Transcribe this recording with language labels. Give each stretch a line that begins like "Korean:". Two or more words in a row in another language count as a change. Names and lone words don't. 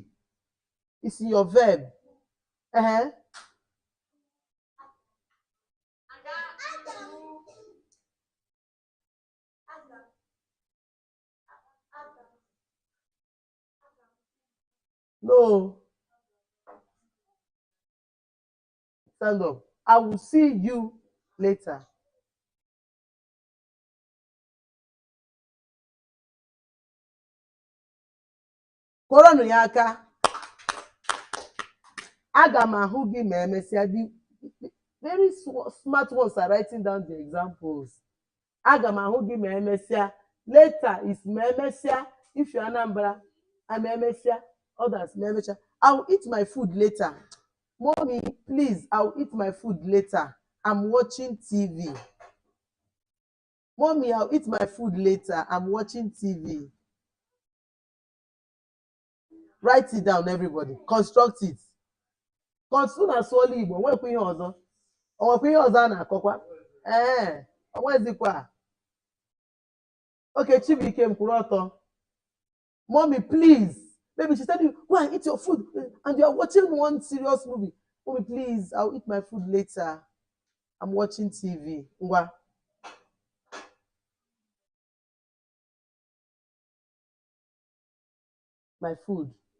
English: It's your verb. No. Stand up. I will see you later.
Igbo: Kụọrọnụ ya aka. Aga m ahụ gị ma emesịa.
English: The very smart ones are writing down the examples.
Igbo: Aga m ahụ gị ma emesịa.
English: Later is
Igbo: ma emesịa.
English: If you're Anambra, I'm emesịa. Others
Igbo: ma emesịa.
English: I will eat my food later. Mommy, please, I will eat my food later. I'm watching TV. Mommy, I'll eat my food later. I'm watching TV. Write it down, everybody. Construct it. Construct
Igbo: na sụọla Igbo. Nwekwa ihe ọzọ. Onwekwa ihe ọzọ a na-akọkwa. Onwezikwa. Okay, Chibuike kwụrụ ọtọ.
English: Mommy, please. Maybe she said, go and eat your food and you are watching one serious movie. Mommy, please, I'll eat my food later. I'm watching TV. Ngwa. My food.